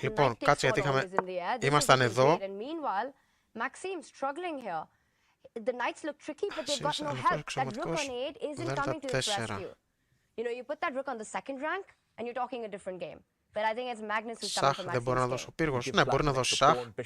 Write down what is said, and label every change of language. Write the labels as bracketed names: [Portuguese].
[Greek] Λοιπόν, κάτσε γιατί ήμασταν εδώ. [English] Meanwhile, Maxime struggling here. The knights look tricky, but they've got no help. That rook on a8 isn't coming to his rescue. You know, you put that rook on the second rank, and you're talking a different game. But I think it's Magnus who's coming for Maxime's [Greek] δεν μπορεί να δώσει ο πύργος. Ναι, μπορεί να δώσει σαχ.